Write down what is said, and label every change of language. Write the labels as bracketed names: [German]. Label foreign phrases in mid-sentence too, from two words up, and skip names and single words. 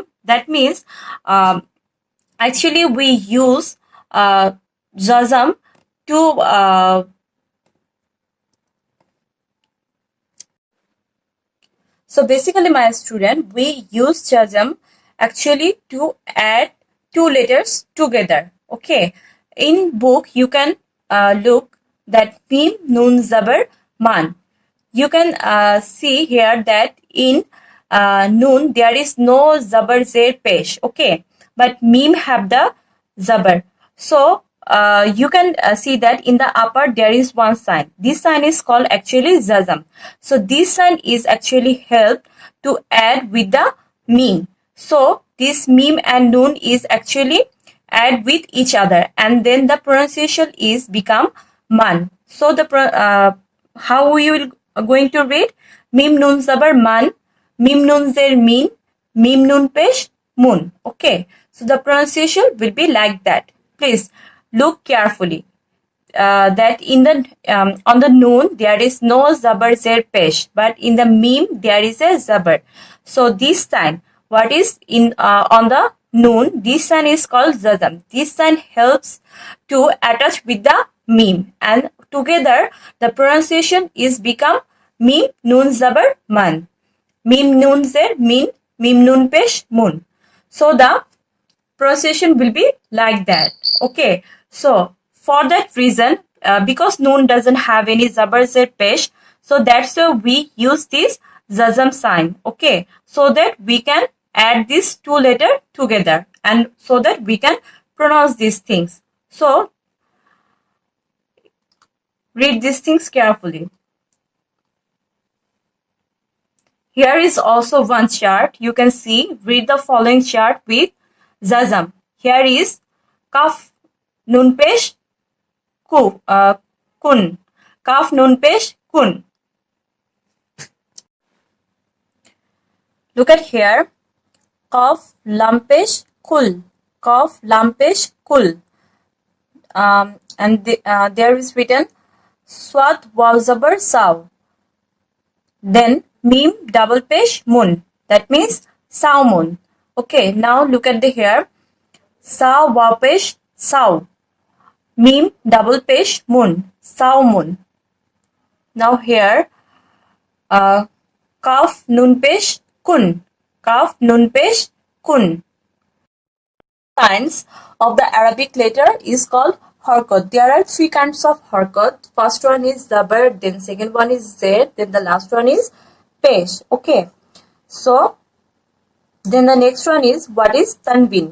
[English] That means actually we use zazam to so basically my student, we use zazam actually to add 2 letters together. Okay, in book you can look that [Urdu] mim nun zabar man. [English] You can see here that in nun there is no [Urdu] zabar zer pesh. [English] Okay, but mim have the zabar. So you can see that in the upper there is one sign. This sign is called actually zazam. So this sign is actually helped to add with the mim. So this mim and nun is actually add with each other, and then the pronunciation is become man. So the how we will going to read [Urdu] mim nun zabar man, mim nun zer min, mim nun pesh mun. [English] Okay, so the pronunciation will be like that. Please look carefully that in the on the nun there is no [Urdu] zabar zer pesh, [English] but in the mim there is a zabar. So this sign, what is in on the nun, this sign is called zazam. This sign helps to attach with the mim, and together the pronunciation is become [Urdu] mim nun zabar man, mim nun zer min, mim nun pesh mun. [English] So the pronunciation will be like that. Okay, so for that reason, because nun doesn't have any [Urdu] zabar zer pesh, [English] so that's why we use this zazam sign. Okay, so that we can add these 2 letters together, and so that we can pronounce these things. So read these things carefully. Here is also one chart. You can see, read the following chart with zazam. Here is [Urdu] kaf nun pesh kun, kaf nun pesh kun. [English] Look at here, [Urdu] kaf lam pesh kul, kaf lam pesh kul, [English] and there is written [Urdu] swat waw zabar saw. [English] Then mim double pesh mun, that means saumun. Okay, now look at the here, [Urdu] Sa wa pesh saw. [English] Mim double pesh moon. Saw moon. Now here [Urdu] kaf nun pesh kun. Kaf nun pesh kun. [English] Kinds of the Arabic letter is called harkat. There are three kinds of harkat. First one is zabar, then second one is zed, then the last one is pesh. Okay. So then the next one is what is tanween.